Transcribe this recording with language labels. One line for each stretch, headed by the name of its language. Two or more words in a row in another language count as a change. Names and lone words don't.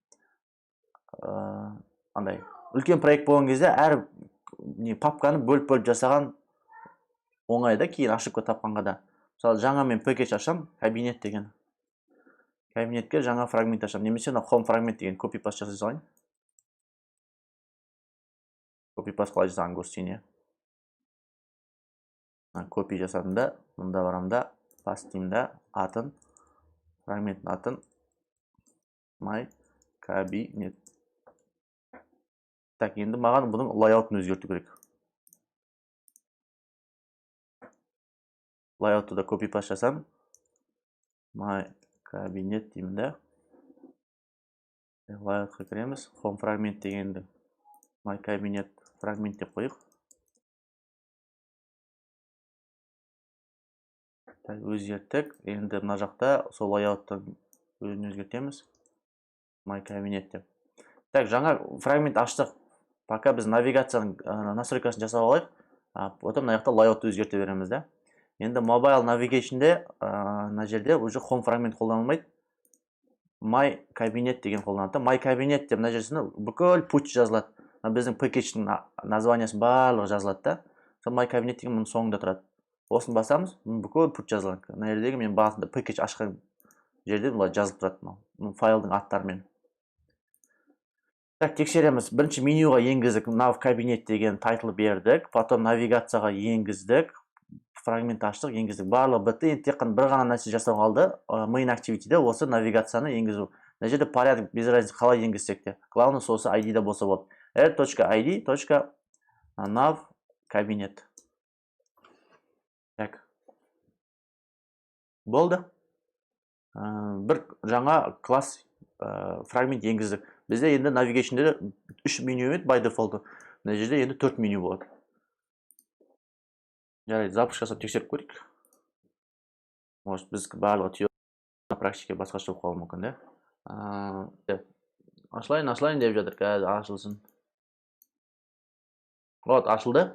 Kazakh: Андай, үлкен проект болған кезде әр папканы бөліп жасаған оңайда, кейін ашып тапқанға да. Мысалы, жаңа мен пакетч ашам, кабинет деген. Кабинетке жаңа фрагмент ашамын. Немесе home фрагмент деген
English: copy paste
Kazakh: жасай салайын.
English: Copy paste
Kazakh: қалай жасағанын көрсетейін. Copy жасадым да, мұнда барам да, paste деймін да, атын, фрагменттің атын
English: my cabinet.
Kazakh: Так, енді маған бұның layout'ын өзгерту керек. Layout'ты да copy paste жасам.
English: My cabinet
Kazakh: деймін да. Layout'қа кіреміз. Home фрагмент дегенді
English: my cabinet
Kazakh: фрагмент деп қойық. Өзгерттік. Енді мына жақта сол layout'ты өзін өзгертеміз.
English: My cabinet
Kazakh: деп. Так, жаңа фрагмент аштық. Пока біз навигацияның настройкасын жасап алайық. Потом мына жақта layout'ты өзгерте береміз да. Енді
English: mobile navigation'де
Kazakh: мына жерде уже home фрагмент қолданылмайды.
English: My cabinet
Kazakh: деген қолданылады.
English: My cabinet
Kazakh: деп мына жерсінде бүкіл путь жазылады. Біздің пакетчтің названиясы барлығы жазылады да. Сол
English: my cabinet
Kazakh: деген мұның соңында тұрады. Осын басамыз, бүкіл путь жазылған. Мына жердегі мен басында пакетч ашқан жерде бұлай жазылып тұрады. Файлдың аттарымен. Так, тексереміз. Бірінші менюға енгіздік.
English: Nav cabinet
Kazakh: деген тайтл бердік. Потом навигацияға енгіздік. Фрагмент аштық, енгіздік. Барлығы бітті. Енді тек қана бір ғана нәрсе жасау қалды.
English: Main activity'де
Kazakh: осы навигацияны енгізу. Мына жерде
Russian: порядок без разницы
Kazakh: қалай енгізсек те. Главное сосы ID-да болса болды. r.id.nav cabinet. Так. Болды. Бір жаңа класс фрагмент енгіздік. Бізде енді навигаtion'де 3 меню емес,
English: by default.
Kazakh: Мына жерде енді 4 меню болады. Жарайды, запуск жасап тексеріп көрейік. Может, біз барлығы теория практика басқаша болып қалуы мүмкін, да? Ашылайын деп жатыр, қазір ашылсын. Вот, ашылды.